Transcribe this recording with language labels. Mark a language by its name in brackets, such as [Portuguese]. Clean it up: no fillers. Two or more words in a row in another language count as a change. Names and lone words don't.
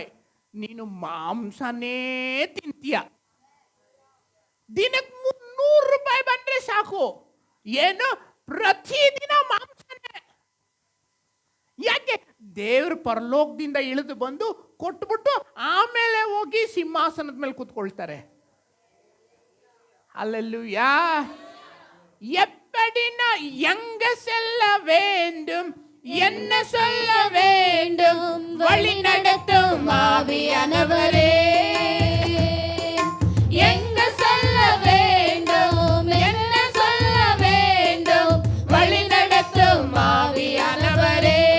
[Kannada] ನೀನು ಮಾಂಸನೇ ತಿಂತೀಯ. ದಿನಕ್ಕೆ 300 ರೂಪಾಯಿ ಬಂದ್ರೆ ಸಾಕು. ಏನು? ಪ್ರತಿದಿನ ಮಾಂಸನೇ. ಯಾಕೆ? ದೇವ್ರ ಪರಲೋಕದಿಂದ ಇಳಿದು ಬಂದು ಕೊಟ್ಬಿಟ್ಟು ಆಮೇಲೆ ಹೋಗಿ ಸಿಂಹಾಸನದ ಮೇಲೆ ಕೂತ್ಕೊಳ್ತಾರೆ. [Tamil] அல்லேலூயா. எப்படினா எங்க செல்ல வேண்டும், என்ன சொல்ல வேண்டும், வழி நடத்தும் ஆவியானவரே. எங்க செல்ல வேண்டும், என்ன சொல்ல வேண்டும், வழி நடத்தும் ஆவியானவரே.